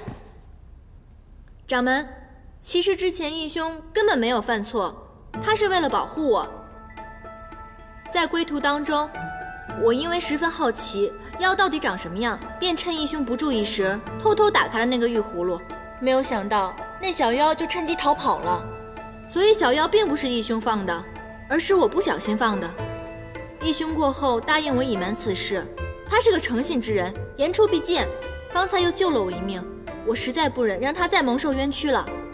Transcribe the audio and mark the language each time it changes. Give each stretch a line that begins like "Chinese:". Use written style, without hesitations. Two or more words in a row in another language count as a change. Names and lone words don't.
Chinese: 掌門，其實之前義兄根本沒有犯錯，他是為了保護我。在歸途當中，我因為十分好奇妖到底長什麼樣，便趁義兄不注意時，偷偷打開了那個玉葫蘆。沒有想到那小妖就趁機逃跑了，所以小妖並不是義兄放的，而是我不小心放的。義兄過後答應我隱瞞此事，他是個誠信之人，言出必踐，方才又救了我一命，我實在不忍讓他再蒙受冤屈了。